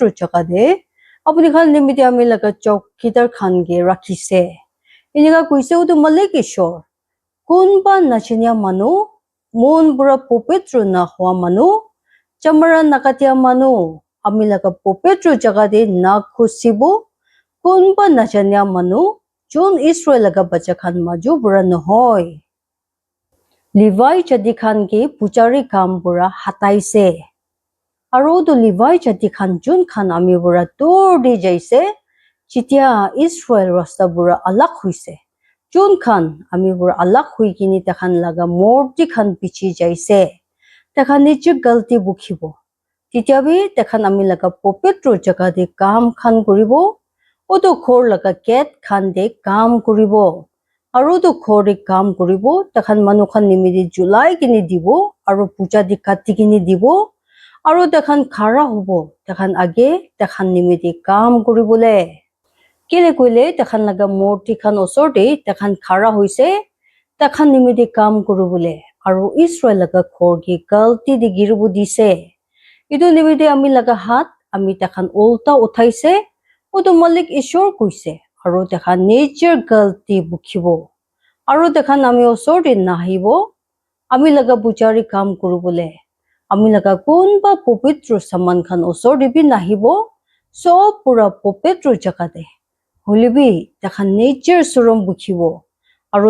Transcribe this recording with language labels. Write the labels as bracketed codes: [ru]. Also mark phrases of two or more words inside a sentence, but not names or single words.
[nag] jaga de apuni khan nimide ami laga chowkidar khan ge rakhise iniga kuise utu malik ishor kunba nachinya manu mon bura popetro na hwa manu chamara nakatia manu ami laga popetro jaga de na khusibo kunba nachanya manu jon Israel laga bacha khan maju bura nohoy Levi chadi khan ge pujari kam bura hataise aru to Levi chadi khan jon khan ami bura tor di jaise chitia Israel rasta bura alak huise jon khan ami bura alak hui kini takhan laga morti khan pichi jaise takhan niche galti bukhibo titia bi takhan ami laga popetro jaga de kam khan koribo oto khor laga gate khan de kam koribo aru to khor de kam koribo takhan manu khan nimide julai kini dibo aru puja di kati kini dibo aru takhan khara hobo takhan age takhan nimide kam koribole kile koile takhan laga morti khan osor de takhan khara hoise takhan nimide kam koribole aru Israel laga khor gi galti de giribu dise itu nimide ami laga hat ami takhan ulta uthaise utu malik ishor kuise aru takhan nature galti bukhibo aru takhan ami osor de nahibo ami laga pujari kam koribole ami laga kunba popetro saman khan osor de bi nahibo sob pura popetro jaga de holibi takhan nature surom bukhibo aru